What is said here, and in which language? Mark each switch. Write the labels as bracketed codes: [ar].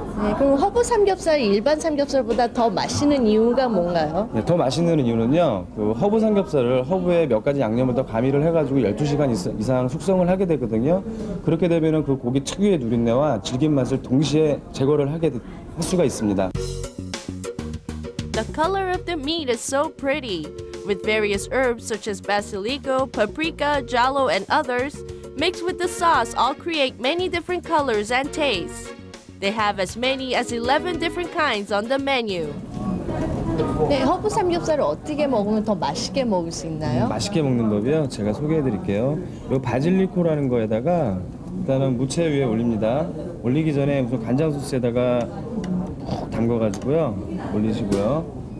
[ko] 네, 그럼 허브 삼겹살이 일반 삼겹살보다 더 맛있는 이유가 뭔가요? 네, 더 맛있는 이유는요, 그 허브 삼겹살을 허브에 몇 가지 양념을 더 가미를 해가지고 12시간 이상 숙성을 하게 되거든요. 그렇게 되면은 그 고기 특유의 누린내와 질긴 맛을 동시에 제거를 할 수가 있습니다. [en] The color of the meat is so pretty. With various herbs such as basilico, paprika, giallo, and others, mixed with the sauce all create many different colors and tastes. They have as many as 11 different kinds on the menu. [ko] 네, 허브 삼겹살을 어떻게 먹으면 더 맛있게 먹을 수 있나요? 맛있게 먹는 법이요. 제가 소개해 드릴게요. 이 바질리코라는 거에다가 일단은 무채 위에 올립니다. 올리기 전에 우선 간장 소스에다가 푹 담궈가지고요. 올리시고요.